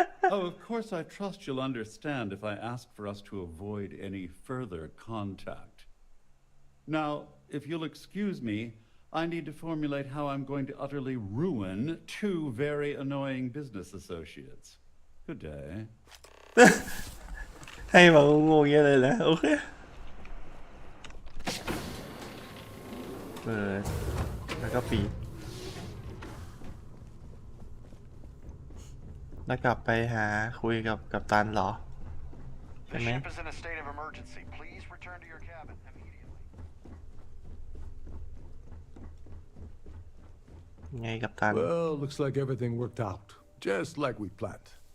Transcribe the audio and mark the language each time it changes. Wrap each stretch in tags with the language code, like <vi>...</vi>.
<en>Oh, of course, I trust you'll understand if I ask for us to avoid any further contact. Now, if you'll excuse me, I need to formulate how I'm going to utterly ruin two very annoying business associates. Good day.</en> <th>ให้มางงๆเงี้ยเลยนะโอเคเปิดแล้วก็ปิดแล้วกลับไปหาคุยกับกัปตันเหรอใช่ไหม</th> <en>The ship is in a state of emergency. Please return to your cabin immediately.</en> <th>ไงกัปตัน</th> <en>Well, looks like everything worked out, just like we planned.</en>